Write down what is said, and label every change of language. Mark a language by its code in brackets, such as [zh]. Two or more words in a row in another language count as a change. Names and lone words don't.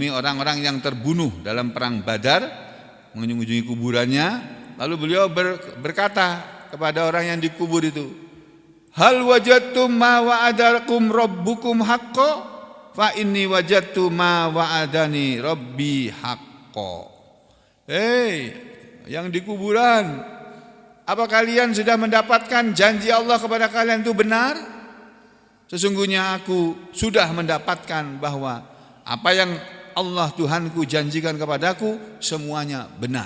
[id] orang-orang yang terbunuh dalam perang Badar, mengunjungi kuburannya, lalu beliau berkata kepada orang yang dikubur itu, [ar] هل وجدتم ما وعدكم ربكم حقا فإني وجدت ما وعدني ربي حقا. [id] Hei, yang di kuburan, apa kalian sudah mendapatkan janji Allah kepada kalian itu benar? Sesungguhnya aku sudah mendapatkan bahwa apa yang Allah Tuhanku janjikan kepadaku semuanya benar.